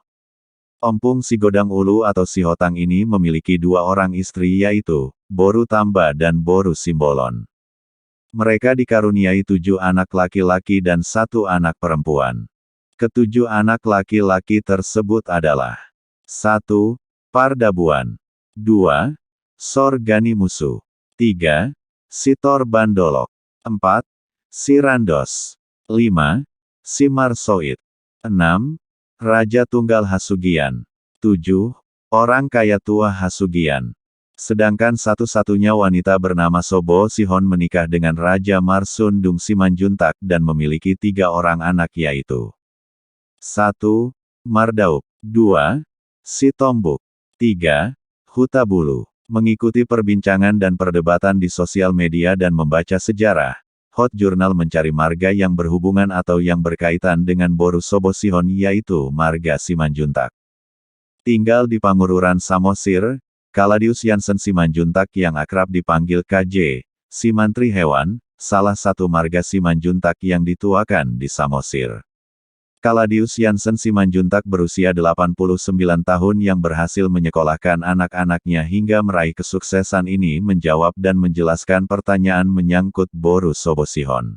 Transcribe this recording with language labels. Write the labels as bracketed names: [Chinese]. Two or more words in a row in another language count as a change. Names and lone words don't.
[Indonesian] Ompong Sigodang Ulu atau Sihotang ini memiliki 2 orang istri yaitu, Boru Tamba dan Boru Simbolon. Mereka dikaruniai 7 anak laki-laki dan 1 anak perempuan. Ketujuh anak laki-laki tersebut adalah 1. Pardabuan 2. Sorgani Musuh 3. Sitor Bandolok 4. Sirandos 5. Simarsoid 6. Raja Tunggal Hasugian 7. Orang kaya tua Hasugian. Sedangkan satu-satunya wanita bernama Sobosihon menikah dengan Raja Marsundung Simanjuntak dan memiliki 3 orang anak yaitu 1. Mardaup 2. Sitombuk 3. Hutabulu. Mengikuti perbincangan dan perdebatan di sosial media dan membaca sejarah, Hot Journal mencari marga yang berhubungan atau yang berkaitan dengan Boru Sobosihon yaitu marga Simanjuntak. Tinggal di Pangururan Samosir, Kaladius Jansen Simanjuntak yang akrab dipanggil KJ, si Mantri Hewan, salah satu marga Simanjuntak yang dituakan di Samosir. Kaladius Jansen Simanjuntak berusia 89 tahun yang berhasil menyekolahkan anak-anaknya hingga meraih kesuksesan ini menjawab dan menjelaskan pertanyaan menyangkut Boru Sobosihon.